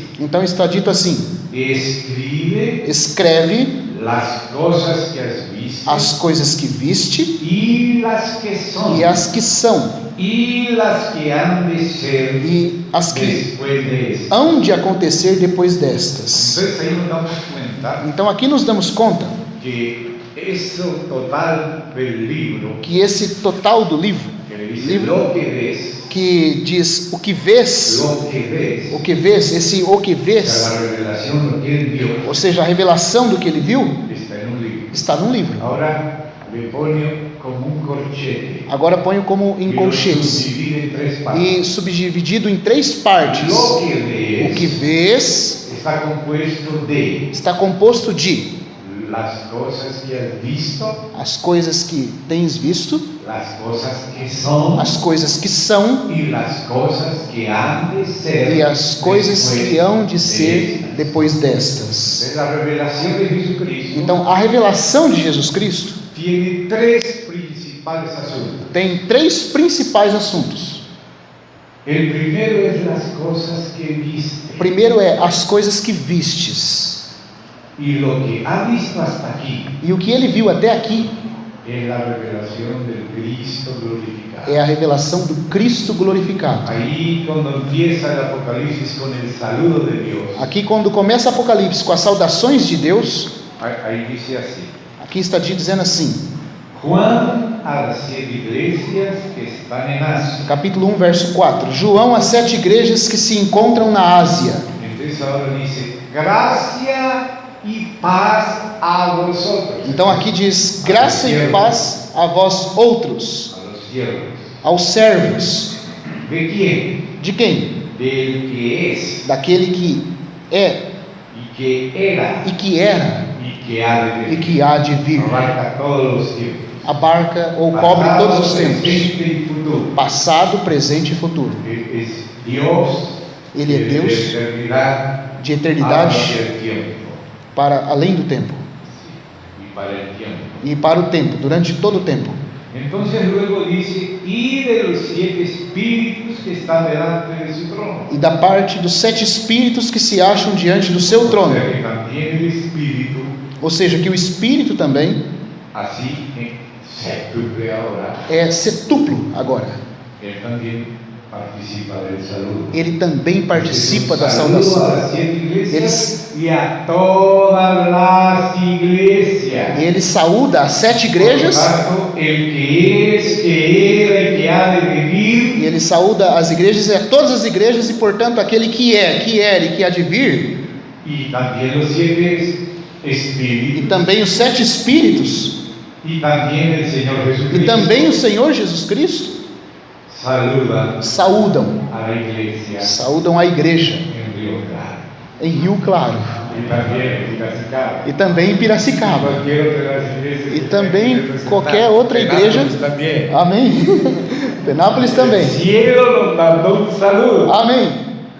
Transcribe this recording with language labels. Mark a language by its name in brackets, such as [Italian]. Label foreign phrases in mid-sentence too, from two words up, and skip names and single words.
[Portuguese] Então está dito assim: [Spanish] escribe [Portuguese] escreve [Spanish] las cosas que has visto [Portuguese] as coisas que viste [Spanish] y las que son [Portuguese] e as que são [Spanish] y las que han de ser [Portuguese] e as que [Spanish] después de esto. [Portuguese] hão de acontecer depois destas. [Spanish] Entonces ahí nos damos cuenta [Portuguese] Então aqui nos damos conta [Spanish] que eso total del libro, [Portuguese] que esse total do livro, [Spanish] que le dice lo que ves, [Portuguese] que diz o que vês, [Spanish] lo que ves, [Portuguese] esse o que [Spanish] o sea, [Portuguese] vês, [Spanish] la revelación, lo que él vio, [Portuguese] ou seja, a revelação do que ele viu, [Spanish] está en un libro. [Portuguese] está num livro. [Spanish] Ahora le pone como un corchete. [Portuguese] Agora ponho como em [Spanish] Y lo [Portuguese] colchetes [Spanish] subdivide en tres partes. [Portuguese] e subdividido em 3 partes. [Spanish] Lo [Portuguese] O que [Spanish] que ves [Portuguese] vês [Spanish] está compuesto de [Portuguese] está composto de [Spanish] las cosas que has visto, [Portuguese] as coisas que tens visto, [Spanish] las cosas que son [Portuguese] as coisas que são [Spanish] y las cosas que han de ser [Portuguese] e as coisas [Spanish] después [Portuguese] que hão de [Spanish] de [Portuguese] ser [Spanish] estas. [Portuguese] depois destas. [Spanish] Es la revelación de Jesucristo. [Portuguese] Então, a revelação de Jesus Cristo [Spanish] Tiene tres principales asuntos. [Portuguese] tem 3 principais assuntos. [Spanish] El primero es las cosas que viste. [Portuguese] O primeiro é as coisas que vistes. [Spanish] Y lo que ha visto hasta aquí [Portuguese] E o que ele viu até aqui [Spanish] es la revelación del Cristo glorificado. [Portuguese] é a revelação do Cristo glorificado. [Spanish] Ahí cuando empieza el Apocalipsis con el saludo de Dios, [Portuguese] Aqui, quando começa Apocalipse com as saudações de Deus, [Spanish] ahí dice así: [Portuguese] aqui está dizendo assim, [Spanish] Juan a las 7 iglesias que están en Asia. [Portuguese] capítulo 1, verso 4. João às 7 igrejas que se encontram na Ásia. [Spanish] Entonces ahora dice: gracia y paz a vosotros. [Portuguese] Então aqui diz: graça e paz a vós outros, [Spanish] A los siervos. [Portuguese] aos servos. [Spanish] ¿De quién? [Portuguese] De quem? [Spanish] Del que es [Portuguese] Daquele que é [Spanish] y que era [Portuguese] e que era [Spanish] y que ha de [Portuguese] e [Spanish] venir. [Portuguese] que há de vir. [Spanish] Abarca todos los tiempos. [Portuguese] Abarca ou cobre todos os tempos, [Spanish] presente y futuro. [Portuguese] passado, presente e futuro. [Spanish] Es Dios. [Portuguese] Ele é de Deus [Spanish] eternidad [Portuguese] de eternidade [Spanish] hacia el tiempo [Portuguese] para além do tempo [Spanish] y para el tiempo. [Portuguese] e para o tempo, durante todo o tempo. [Spanish] Entonces luego dice: y de los 7 espíritus que están delante de su trono. [Portuguese] E da parte dos 7 espíritos que se acham diante do seu [Spanish] O [Portuguese] trono. [Spanish] sea que también el espíritu, [Portuguese] Ou seja, que o espírito também [Spanish] así en séptuple ahora, [Portuguese] é setuplo agora. [Spanish] él también participa del saludo. [Portuguese] Ele também participa da [Spanish] Saludo [Portuguese] saudação. [Spanish] a las 7 iglesias y a todas las iglesias. [Portuguese] E ele saúda as 7 igrejas. [Spanish] Por tanto, el que es, que era y que ha de venir. [Portuguese] E ele saúda as igrejas e a todas as igrejas, e portanto aquele que é, que era e que há de vir. [Spanish] Y también los 7 [Portuguese] E [Spanish] espíritus. [Portuguese] também os 7 espíritos. [Spanish] Y también el Señor [Portuguese] E [Spanish] Jesucristo. [Portuguese] também o Senhor Jesus Cristo [Spanish] Saluda [Portuguese] saúdam. [Spanish] a la iglesia [Portuguese] Saúdam a igreja [Spanish] en Río Claro. [Portuguese] em Rio Claro. E também em Piracicaba. E também qualquer outra igreja. Amém. Penápolis também. Amém.